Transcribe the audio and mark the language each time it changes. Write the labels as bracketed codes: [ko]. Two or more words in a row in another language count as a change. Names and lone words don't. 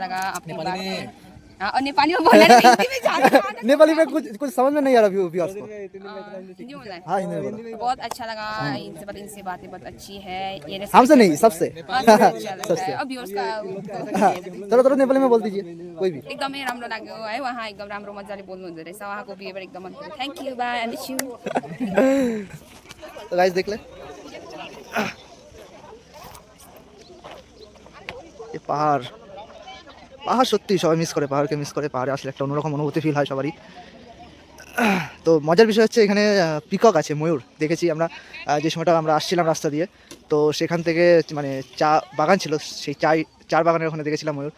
[hi] अच्छा लगा आपने बात और नेपाली में बोलना है, हिंदी में ज्यादा नेपाली में कुछ समझ में नहीं आ रहा व्यूअर्स को। हिंदी में बोलना है। हाँ हिंदी में बोलो। बहुत अच्छा लगा, इनसे बातें बहुत अच्छी है, ये हमसे नहीं, सबसे। अच्छा लगता है। अब व्यूअर्स का हाँ, थोड़ा नेपाली में बोल दीजिए कोई भी। [ne] एकदमै राम्रो लाग्यो है, उहाँ एकदम राम्रो मजाले बोल्नु हुँदो रहेछ, उहाँको बिहेभियर एकदम मन पर्यो। [en] Thank you, bye, I miss you. [hi] तो गाइस देख ले, ये [bn] পাহাড় সত্যি সবাই মিস করে, পাহাড়কে মিস করে। পাহাড়ে আসলে একটা অন্যরকম অনুভূতি ফিল হয় সবারই। তো মজার বিষয় হচ্ছে এখানে পিকক আছে, ময়ূর দেখেছি আমরা যে সময়টা আমরা আসছিলাম রাস্তা দিয়ে। তো সেখান থেকে মানে চা বাগান ছিল, সেই চার বাগানের ওখানে দেখেছিলাম ময়ূর।